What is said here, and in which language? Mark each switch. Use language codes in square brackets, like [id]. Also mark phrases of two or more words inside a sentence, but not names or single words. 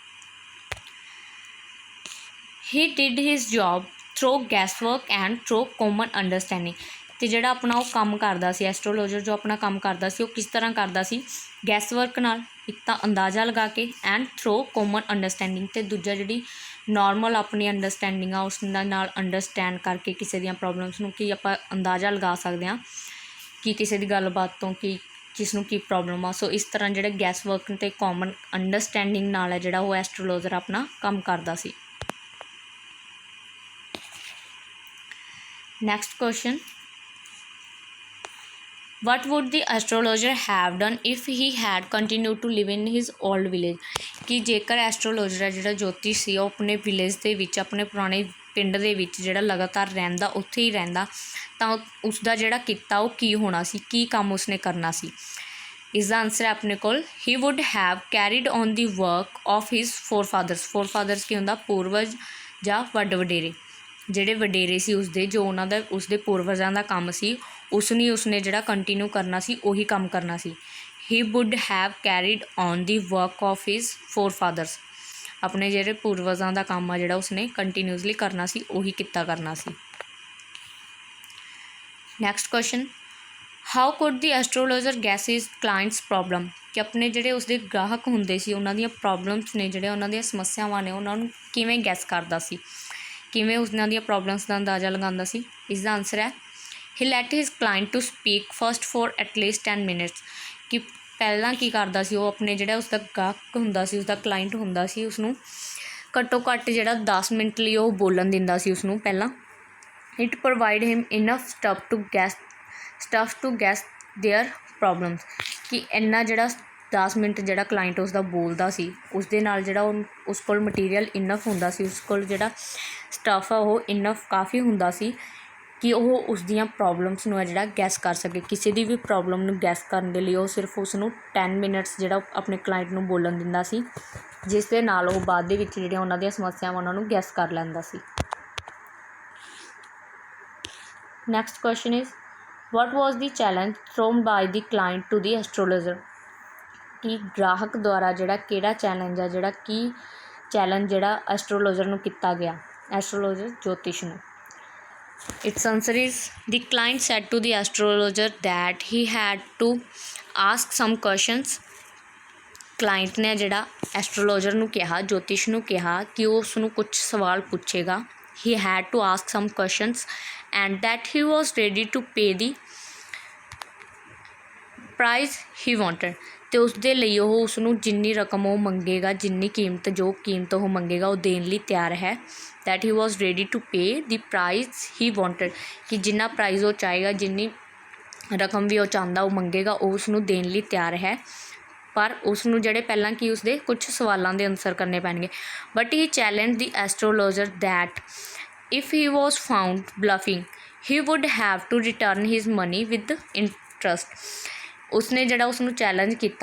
[en] he did his job through guess work and through common understanding, [pa] ਅਤੇ ਜਿਹੜਾ ਆਪਣਾ ਉਹ ਕੰਮ ਕਰਦਾ ਸੀ ਐਸਟਰੋਲੋਜਰ ਜੋ ਆਪਣਾ ਕੰਮ ਕਰਦਾ ਸੀ ਉਹ ਕਿਸ ਤਰ੍ਹਾਂ ਕਰਦਾ ਸੀ, [en] guess work [pa] ਨਾਲ, ਇੱਕ ਤਾਂ ਅੰਦਾਜ਼ਾ ਲਗਾ ਕੇ, [en] and through common understanding, [pa] ਅਤੇ ਦੂਜਾ ਜਿਹੜੀ ਨੋਰਮਲ ਆਪਣੀ ਅੰਡਰਸਟੈਂਡਿੰਗ ਆ ਉਸ ਦੇ ਨਾਲ ਅੰਡਰਸਟੈਂਡ ਕਰਕੇ ਕਿਸੇ ਦੀਆਂ ਪ੍ਰੋਬਲਮਸ ਨੂੰ ਕਿ ਆਪਾਂ ਅੰਦਾਜ਼ਾ ਲਗਾ ਸਕਦੇ ਹਾਂ ਕਿ ਕਿਸੇ ਦੀ ਗੱਲਬਾਤ ਤੋਂ ਕਿ ਕਿਸ ਨੂੰ ਕੀ ਪ੍ਰੋਬਲਮ ਆ। ਸੋ ਇਸ ਤਰ੍ਹਾਂ ਜਿਹੜੇ [en] guess work [pa] ਅਤੇ [en] common understanding [pa] ਨਾਲ ਹੈ ਜਿਹੜਾ ਉਹ ਐਸਟਰੋਲੋਜਰ ਆਪਣਾ ਕੰਮ ਕਰਦਾ ਸੀ। [en] next question, what would the astrologer have done if he had continued to live in his old village, [pa] ਕਿ ਜੇਕਰ ਐਸਟਰੋਲੋਜਰ ਹੈ ਜਿਹੜਾ ਜੋਤਿਸ਼ ਸੀ ਉਹ ਆਪਣੇ ਵਿਲੇਜ ਦੇ ਵਿੱਚ, ਆਪਣੇ ਪੁਰਾਣੇ ਪਿੰਡ ਦੇ ਵਿੱਚ ਜਿਹੜਾ ਲਗਾਤਾਰ ਰਹਿੰਦਾ, ਉੱਥੇ ਹੀ ਰਹਿੰਦਾ, ਤਾਂ ਉਸਦਾ ਜਿਹੜਾ ਕਿੱਤਾ ਉਹ ਕੀ ਹੋਣਾ ਸੀ, ਕੀ ਕੰਮ ਉਸਨੇ ਕਰਨਾ ਸੀ। ਇਸ ਦਾ ਆਨਸਰ ਹੈ ਆਪਣੇ ਕੋਲ, [en] he would have carried on the work of his forefathers [pa] ਕੀ ਹੁੰਦਾ, ਪੂਰਵਜ ਜਾਂ ਵੱਡ ਵਡੇਰੇ, ਜਿਹੜੇ ਵਡੇਰੇ ਸੀ ਉਸਦੇ, ਜੋ ਉਹਨਾਂ ਦਾ ਉਸਦੇ ਪੂਰਵਜਾਂ ਦਾ ਕੰਮ ਸੀ ਉਸਨੇ ਜਿਹੜਾ ਕੰਟੀਨਿਊ ਕਰਨਾ ਸੀ, ਉਹੀ ਕੰਮ ਕਰਨਾ ਸੀ। [en] he would have carried on the work of his forefathers, [pa] ਆਪਣੇ ਜਿਹੜੇ ਪੂਰਵਜਾਂ ਦਾ ਕੰਮ ਆ ਜਿਹੜਾ ਉਸਨੇ ਕੰਟੀਨਿਊਸਲੀ ਕਰਨਾ ਸੀ, ਉਹੀ ਕਿੱਤਾ ਕਰਨਾ ਸੀ। [en] next question, how could the astrologer guess his clients problem, [pa] ਕਿ ਆਪਣੇ ਜਿਹੜੇ ਉਸਦੇ ਗਾਹਕ ਹੁੰਦੇ ਸੀ ਉਹਨਾਂ ਦੀਆਂ ਪ੍ਰੋਬਲਮਸ ਨੇ, ਜਿਹੜੇ ਉਹਨਾਂ ਦੀਆਂ ਸਮੱਸਿਆਵਾਂ ਨੇ, ਉਹਨਾਂ ਨੂੰ ਕਿਵੇਂ ਗੈਸ ਕਰਦਾ ਸੀ, ਕਿਵੇਂ ਉਹਨਾਂ ਦੀਆਂ ਪ੍ਰੋਬਲਮਸ ਦਾ ਅੰਦਾਜ਼ਾ ਲਗਾਉਂਦਾ ਸੀ। ਇਸ ਦਾ ਆਨਸਰ ਹੈ, [en] he let his client to speak first for at least 10 minutes, [pa] ਕਿ ਪਹਿਲਾਂ ਕੀ ਕਰਦਾ ਸੀ ਉਹ ਆਪਣੇ ਜਿਹੜਾ ਉਸਦਾ ਗਾਹਕ ਹੁੰਦਾ ਸੀ, ਉਸਦਾ ਕਲਾਇੰਟ ਹੁੰਦਾ ਸੀ, ਉਸਨੂੰ ਘੱਟੋ ਘੱਟ ਜਿਹੜਾ 10 ਮਿੰਟ ਲਈ ਉਹ ਬੋਲਣ ਦਿੰਦਾ ਸੀ ਉਸਨੂੰ ਪਹਿਲਾਂ। [en] it provide him enough stuff to guess their problems, [pa] ਕਿ ਇੰਨਾ ਜਿਹੜਾ 10 ਮਿੰਟ ਜਿਹੜਾ ਕਲਾਇੰਟ ਉਸਦਾ ਬੋਲਦਾ ਸੀ ਉਸਦੇ ਨਾਲ ਜਿਹੜਾ ਉਸ ਕੋਲ ਮਟੀਰੀਅਲ ਇਨਫ ਹੁੰਦਾ ਸੀ, ਉਸ ਕੋਲ ਜਿਹੜਾ ਸਟੱਫ ਆ ਉਹ ਇਨਫ ਕਾਫੀ ਹੁੰਦਾ ਸੀ ਕਿ ਉਹ ਉਸ ਦੀਆਂ ਪ੍ਰੋਬਲਮਸ ਨੂੰ ਹੈ ਜਿਹੜਾ ਗੈਸ ਕਰ ਸਕੇ। ਕਿਸੇ ਦੀ ਵੀ ਪ੍ਰੋਬਲਮ ਨੂੰ ਗੈਸ ਕਰਨ ਦੇ ਲਈ ਉਹ ਸਿਰਫ ਉਸਨੂੰ 10 ਮਿੰਟਸ ਜਿਹੜਾ ਆਪਣੇ ਕਲਾਇੰਟ ਨੂੰ ਬੋਲਣ ਦਿੰਦਾ ਸੀ, ਜਿਸ ਦੇ ਨਾਲ ਉਹ ਬਾਅਦ ਦੇ ਵਿੱਚ ਜਿਹੜੀਆਂ ਉਹਨਾਂ ਦੀਆਂ ਸਮੱਸਿਆਵਾਂ ਉਹਨਾਂ ਨੂੰ ਗੈਸ ਕਰ ਲੈਂਦਾ ਸੀ। [en] next question is, what was the challenge thrown by the client to the astrologer, [pa] ਕਿ ਗ੍ਰਾਹਕ ਦੁਆਰਾ ਜਿਹੜਾ ਕਿਹੜਾ ਚੈਲੰਜ ਆ, ਜਿਹੜਾ ਕੀ ਚੈਲੰਜ ਜਿਹੜਾ ਐਸਟਰੋਲੋਜਰ ਨੂੰ ਕੀਤਾ ਗਿਆ, ਐਸਟਰੋਲੋਜਰ ਜੋਤਿਸ਼ ਨੂੰ। [en] Its answer is, the client said to the astrologer that he had to ask some questions, [pa] ਕਲਾਇੰਟ ਨੇ ਜਿਹੜਾ ਐਸਟਰੋਲੋਜਰ ਨੂੰ ਕਿਹਾ, ਜੋਤਿਸ਼ ਨੂੰ ਕਿਹਾ ਕਿ ਉਹ ਉਸ ਨੂੰ ਕੁਝ ਸਵਾਲ ਪੁੱਛੇਗਾ। [en] he had to ask some questions and that he was ready to pay the price he wanted, [pa] ਅਤੇ ਉਸਦੇ ਲਈ ਉਹ ਉਸਨੂੰ ਜਿੰਨੀ ਰਕਮ ਉਹ ਮੰਗੇਗਾ, ਜਿੰਨੀ ਜੋ ਕੀਮਤ ਉਹ ਮੰਗੇਗਾ ਉਹ ਦੇਣ ਲਈ ਤਿਆਰ ਹੈ। [en] that he was ready to pay the price he wanted, [pa] ਕਿ ਜਿੰਨਾ ਪ੍ਰਾਈਜ਼ ਉਹ ਚਾਹੇਗਾ, ਜਿੰਨੀ ਰਕਮ ਵੀ ਉਹ ਚਾਹੁੰਦਾ ਉਹ ਮੰਗੇਗਾ, ਉਹ ਉਸਨੂੰ ਦੇਣ ਲਈ ਤਿਆਰ ਹੈ। ਪਰ ਉਸਨੂੰ ਜਿਹੜੇ ਪਹਿਲਾਂ ਕਿ ਉਸਦੇ ਕੁਝ ਸਵਾਲਾਂ ਦੇ ਆਨਸਰ ਕਰਨੇ ਪੈਣਗੇ। [en] but he challenged the astrologer that if he was found bluffing he would have to return his money with interest, [pa] ਉਸਨੇ ਜਿਹੜਾ ਉਸਨੂੰ ਚੈਲੰਜ ਕੀਤਾ।